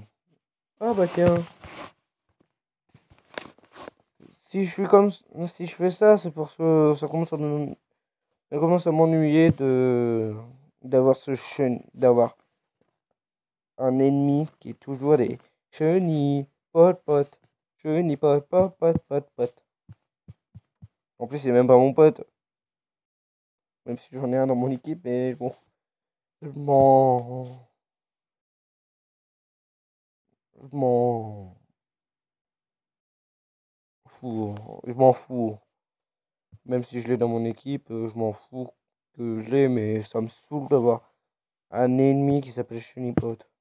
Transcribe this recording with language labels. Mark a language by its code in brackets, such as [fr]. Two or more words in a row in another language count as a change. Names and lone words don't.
[fr] Ah bah tiens. Si je suis comme si je fais ça, c'est parce que ça commence à m'ennuyer de d'avoir d'avoir un ennemi qui est toujours des chenilles, pot pot, chenilles, pot pot pot pot pot. En plus, c'est même pas mon pote, même si j'en ai un dans mon équipe, mais bon, je m'en je m'en fous, je m'en fous. Même si je l'ai dans mon équipe, je m'en fous que je l'ai, mais ça me saoule d'avoir un ennemi qui s'appelle Chunipot.